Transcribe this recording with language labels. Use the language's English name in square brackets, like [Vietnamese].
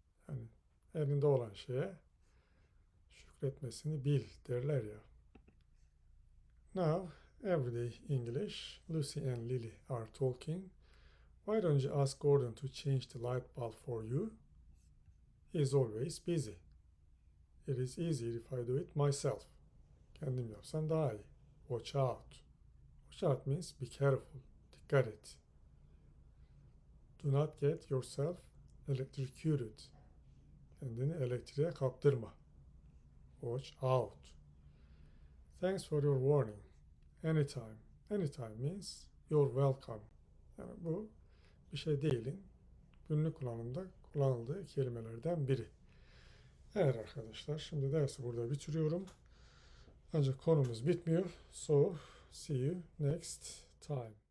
[Turkish] Yani elinde olan şeye şükretmesini bil derler ya. [English] Now, everyday English. Lucy and Lily are talking. Why don't you ask Gordon to change the light bulb for you? He is always busy. It is easier if I do it myself. [Turkish] Kendim yapsam daha iyi. [English] Watch out. Watch out means be careful. [Turkish] Dikkat et. [English] Do not get yourself electrocuted. [Turkish] Kendini elektriğe kaptırma. [English] Watch out. Thanks for your warning. Anytime. Anytime means you're welcome. [Turkish] Yani bu bir şey değilin günlük kullanımda kullanıldığı kelimelerden biri. Evet arkadaşlar, şimdi dersi burada bitiriyorum. Ancak konumuz bitmiyor. [English] So, see you next time.